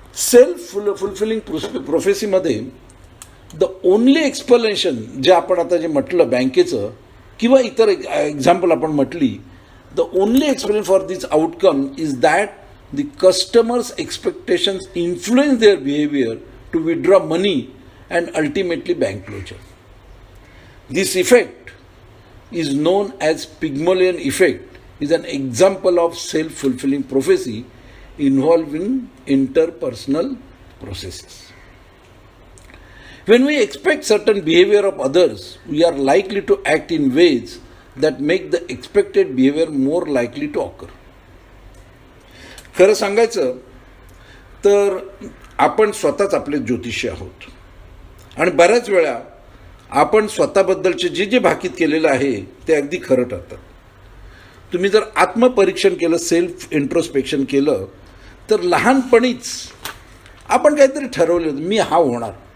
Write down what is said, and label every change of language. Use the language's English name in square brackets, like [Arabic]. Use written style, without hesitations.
[English] self fulfilling प्रोफेसीमध्ये the only explanation [Marathi] जे आपण आता जे म्हटलं बँकेचं किंवा इतर एक्झाम्पल आपण म्हटली, [English] The only explanation for this outcome is that the customers expectations influence their behaviour to withdraw money and ultimately bank closure. This effect is known as Pygmalion effect, is an example of self-fulfilling prophecy involving interpersonal processes. When we expect certain behavior of others, we are likely to act in ways that make the expected behavior more likely to occur. [Marathi] खरं सांगायचं तर आपण स्वतःच आपले ज्योतिषी आहोत आणि बऱ्याच वेळा आपण स्वतःबद्दलचे जे जे भाकीत केलेलं आहे ते अगदी खरं ठरतात. तुम्ही जर आत्मपरीक्षण केलं, सेल्फ इंट्रोस्पेक्शन केलं, तर लहानपणीच आपण काहीतरी ठरवलं होतं मी हा होणार.